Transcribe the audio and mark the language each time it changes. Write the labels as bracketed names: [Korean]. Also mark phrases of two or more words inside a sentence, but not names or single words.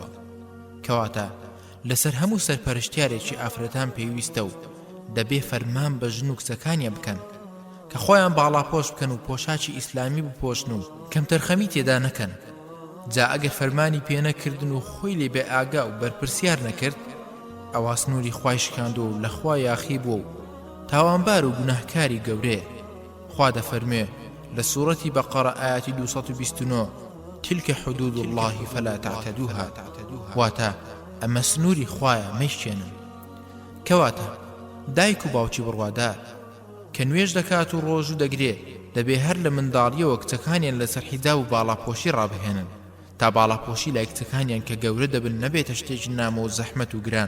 [Central Kurdish] کەواتە لەسەر هەموو سەرپەرشتیارێکی ئافرەتان پێویستە و دەبێ فەرمان بە ژن و کچەکانیان بکەن کە خۆیان باڵاپۆش بکەن و پۆشاکی ئیسلامی بپۆشن و کەمتەرخەمی تێدا نەکەن. جا ئەگەر فەرمانی پێ نەکردن و خۆی لێ بێ ئاگا و بەرپرسیار نەکرد، ئەوا سنووری خوای شکاندۆ و لە خوا یاخی بووە و تاوانبار و گوناهکاری گەورەیە. خوا دەفەرمێ لە سوورەتی بەقەرە ئایەتی 229: [Arabic] تلك حدود الله فلا تعتدوها. [Central Kurdish] واتە ئەمە سنووری خوایە مەیشێنن. کەواتە دایک و باوکی بڕوادار کە نوێژ دەکات و ڕۆژ و دەگرێ دەبێ هەر لە منداڵیەوە کچەکانیان لەسەر حیجاب و باڵاپۆشی ڕابهێنن تا باڵاپۆشی لای کچەکانیان کە گەورە دەبن نەبێتە شتێکی نامە و زەحمەت و گران.